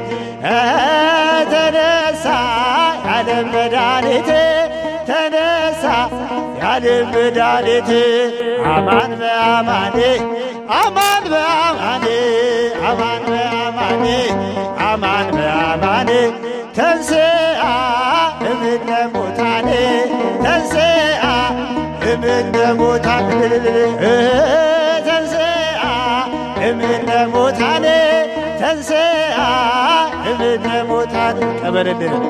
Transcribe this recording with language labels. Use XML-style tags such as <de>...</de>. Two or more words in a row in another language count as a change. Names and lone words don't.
<am>ተነሳ ዓለም መድኃኒት ተነሳ ዓለም መድኃኒት</am> <gez>አማን በአማን አማን በአማን አማን በአማን አማን በአማን ተንሥአ እምነ ሙታን ተንሥአ እምነ ሙታን ተንሥአ እምነ ሙታን ተንሥአ እምነ ሙታን ቀበልልን</gez>